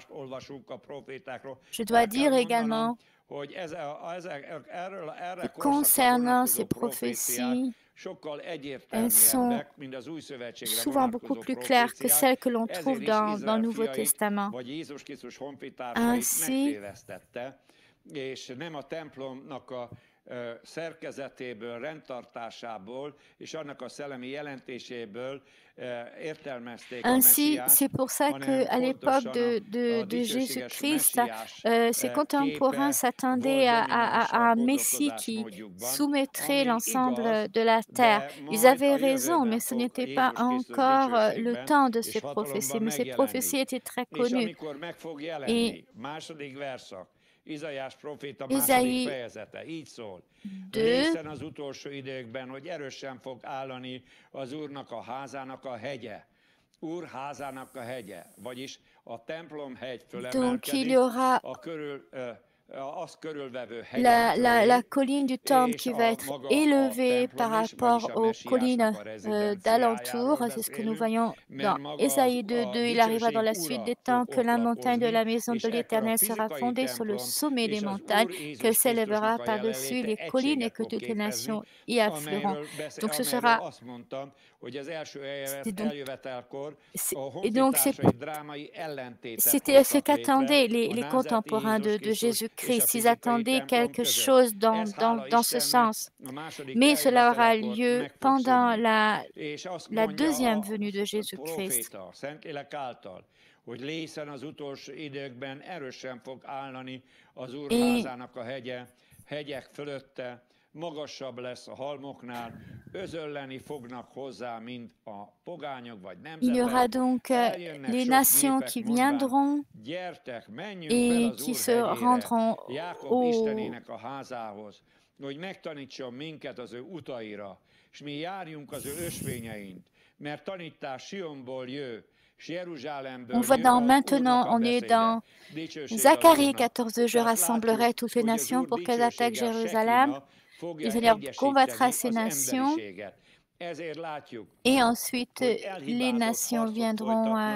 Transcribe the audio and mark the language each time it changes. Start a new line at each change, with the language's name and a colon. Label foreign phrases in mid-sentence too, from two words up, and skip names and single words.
French: Je dois dire également que concernant ces prophéties, elles sont souvent beaucoup plus claires que celles que l'on trouve dans le Nouveau Testament. Ainsi,
Hungarian: szerkezetéből, rendtartásából és annak a szellemi jelentéséből értelmezték a
French: Ainsi,
Hungarian: Messiást,
French: c'est pour ça qu'à l'époque de Jésus-Christ, ses contemporains s'attendaient à un Messie qui soumettrait l'ensemble de la terre. Ils avaient raison, mais ce n'était pas encore le temps de ces prophéties, mais ces prophéties étaient très connues. Et Ésaïe 2,
Hungarian: Lészen az utolsó időkben, hogy erősen fog állani az Úrnak a házának a hegye. Úr házának a hegye, vagyis a templomhegy fölemelkedik, a körül, azt körülvevő
French: la colline du temple qui va être élevée par rapport aux collines d'alentour. C'est ce que nous voyons dans Ésaïe 2.2. Il arrivera dans la suite des temps que la montagne de la maison de l'Éternel sera fondée sur le sommet des montagnes, qu'elle s'élèvera par-dessus les collines et que toutes les nations y afflueront. Donc ce sera... C'était ce qu'attendaient les contemporains de Jésus-Christ. Ils attendaient quelque chose dans ce sens. Mais cela aura lieu pendant la deuxième venue de Jésus-Christ.
Hungarian: Hogy lészen az utolsó időkben erősen fog állani az Úr házának a hegye, hegyek fölötte, magasabb lesz a halmoknál, özölleni fognak hozzá, mint a pogányok vagy nemzetek.
French: Il y aura donc les nations qui viendront et qui se rendront
Hungarian: Jákob Istenének a házához, hogy megtanítson minket az ő utaira, és mi járjunk az ő ösvényeint, mert tanítás Sionból jő.
French: On voit maintenant, on est dans Zacharie 14, je rassemblerai toutes les nations pour qu'elles attaquent Jérusalem. Le Seigneur combattra ces nations et ensuite les nations viendront.